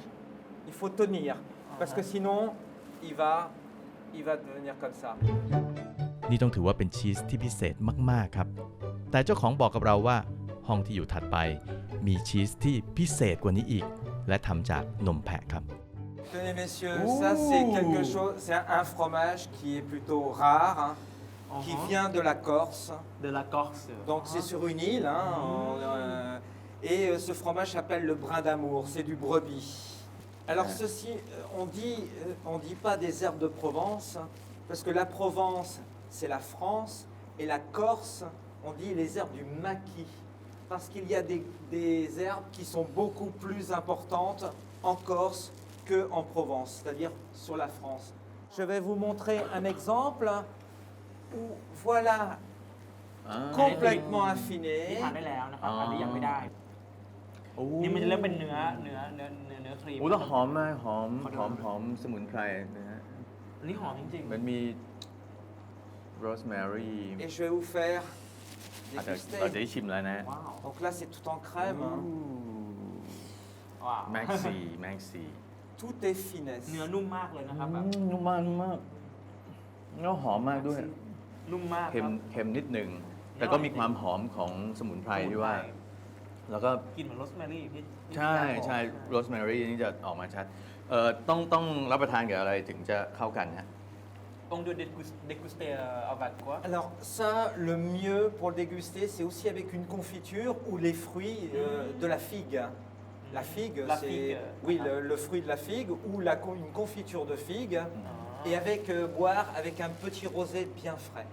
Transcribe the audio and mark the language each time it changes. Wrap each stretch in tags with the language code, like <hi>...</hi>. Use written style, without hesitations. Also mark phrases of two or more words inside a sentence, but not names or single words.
<fr>Il faut tenir, parce que sinon il va devenir comme ça.</fr> <th>นี่ต้องถือว่าเป็นชีสที่พิเศษมาก ๆ ครับ แต่เจ้าของบอกกับเราว่าห้องที่อยู่ถัดไปมีชีสที่พิเศษกว่านี้อีก และทำจากนมแพะครับ</th> <fr>Tenez messieurs, ça c'est quelque chose, c'est un fromage qui est plutôt rare, hein, qui vient de la Corse. de la Corse Donc c'est sur une île, hein, et ce fromage s'appelle le brin d'amour, c'est du brebis. Alors ceci, on dit pas des herbes de Provence, parce que la Provence c'est la France, et la Corse, on dit les herbes du maquis, parce qu'il y a des herbes qui sont beaucoup plus importantes en Corse qu'en Provence, c'est-à-dire sur la France. Je vais vous montrer un exemple où voilà, complètement</fr> <th>นี่</th> <fr>affiné.</fr> <th>ทานได้แล้วนะครับ อันนี้ยังไม่ได้ โอ้ นี่มันจะเริ่มเป็นเนื้อครีม โอ้แล้วหอมมากหอมสมุนไพรนะฮะ อันนี้หอมจริง มันมีโรสแมรี่</th> <fr>Et je vais vous faire</fr> <th>อาจจะ</th> <fr>déguster.</fr> <th>ได้ชิมแล้วนะ ๆว้าว</th> <fr>Donc là, c'est tout en crème. Hein.</fr> <th>ว้าว แม็กซี่</th> <fr>tout est finesse.</fr> <th>เนื้อนุ่มมากเลยนะครับแบบ นุ่มมากนุ่มมากแล้วหอมมากด้วย นุ่มมาก เค็ ค ม รับ เค็มนิดหนึ่งแต่ก็มีความหอมของสมุนไพรที่ว่า แล้วก็ กลินเหมือนโรสแมรี่พี่ ใช่ใช่โรสแมรี่นี่จะออกมาชัดต้องรับประทานกับอะไรถึงจะเข้ากันฮะ</th> <fr>On doit déguster avec quoi Alors ça, le mieux pour le déguster, c'est aussi avec une confiture ou les fruits de la figue. La figue, La c'est figue, oui le fruit de la figue ou une confiture de figue et avec boire avec un petit rosé bien frais.</fr>